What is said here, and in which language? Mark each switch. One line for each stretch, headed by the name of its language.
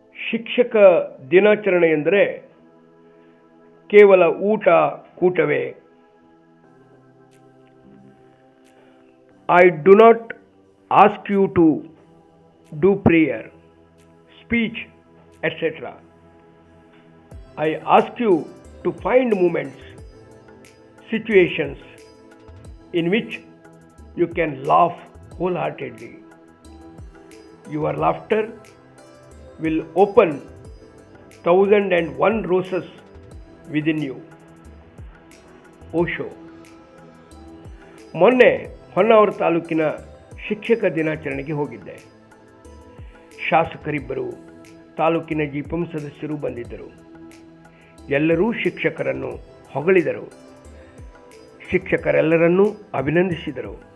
Kannada: ಶಿಕ್ಷಕ ದಿನಾಚರಣೆ ಎಂದರೆ ಕೇವಲ ಊಟ ಕೂಟವೇ?
English: I do not ask you to do prayer, speech, etcetera. I ask you to find moments, situations in which you can laugh wholeheartedly. Your laughter will open 1001 roses within you.
Kannada: Osho. ಮೊನ್ನೆ ಹೊನ್ನಾವರ ತಾಲೂಕಿನ ಶಿಕ್ಷಕ ದಿನಾಚರಣೆಗೆ ಹೋಗಿದ್ದೆ. ಶಾಸಕರಿಬ್ಬರು, ತಾಲೂಕಿನ ಜಿಪಂ ಸದಸ್ಯರು ಬಂದಿದ್ದರು. ಎಲ್ಲರೂ ಶಿಕ್ಷಕರನ್ನು ಹೊಗಳಿದರು. ಶಿಕ್ಷಕರೆಲ್ಲರನ್ನೂ ಅಭಿನಂದಿಸಿದರು.